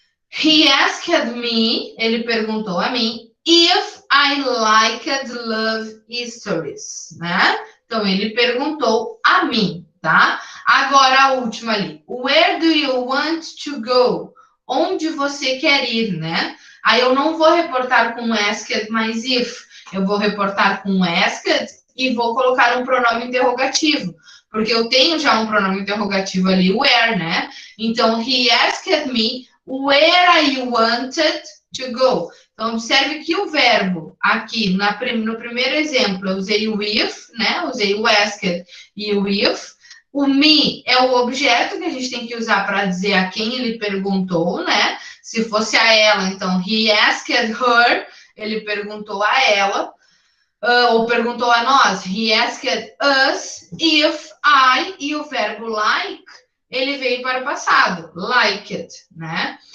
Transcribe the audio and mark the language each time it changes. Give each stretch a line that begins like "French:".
English: He asked me,
Portuguese: ele perguntou a mim,
English: if I liked love stories, né?
Portuguese: Então, ele perguntou a mim, tá? Agora, a última ali.
English: Where do you want to go?
Portuguese: Onde você quer ir,
English: né?
Portuguese: Aí eu não vou reportar com asked mais if. Eu vou reportar com asked e vou colocar um pronome interrogativo. Porque eu tenho já um pronome interrogativo ali, where, né?
English: Então, he asked me where you wanted to go.
Portuguese: Então, observe que o verbo aqui, no primeiro exemplo, eu usei o if, né? Usei o asked e o if. O me é o objeto que a gente tem que usar para dizer a quem ele perguntou, né? Se fosse a ela, então,
English: he asked her,
Portuguese: ele perguntou a ela, ou perguntou a nós,
English: he asked us if I,
Portuguese: e o verbo like, ele veio para o passado, liked, né?